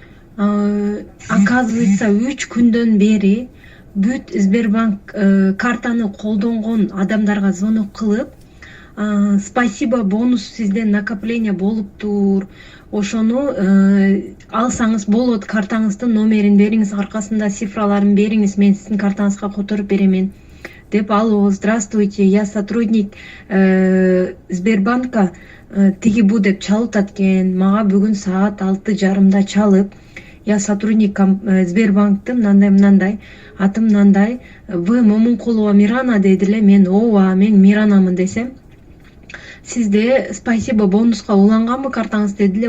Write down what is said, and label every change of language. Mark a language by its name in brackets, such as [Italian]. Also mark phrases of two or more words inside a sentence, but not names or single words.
[Kyrgyz] Оказывается, 3 күндөн бери бүт Сбербанк картаны колдонгон адамдарга звонок кылып, спасибо бонус сизден накопление болуптур. Ошону алсаңыз болот, картаңыздын номерин бериңиз, аркасында цифраларын бериңиз, мен сиздин картаңызга которуп беремен деп. [Russian] Алло, здравствуйте, я сотрудник Сбербанка, [Kyrgyz] тиги бу деп чалып аткен. Мага бүгүн саат 6:30 чалып, [Russian] я сотрудник [Kyrgyz] Сбербанктын мындай, атым мындай, вы Момункулова Мирана дедиле. Мен ооба, мен Миранамын десем, сизде спасибо бонуска уланганбы картаңыз дедиле.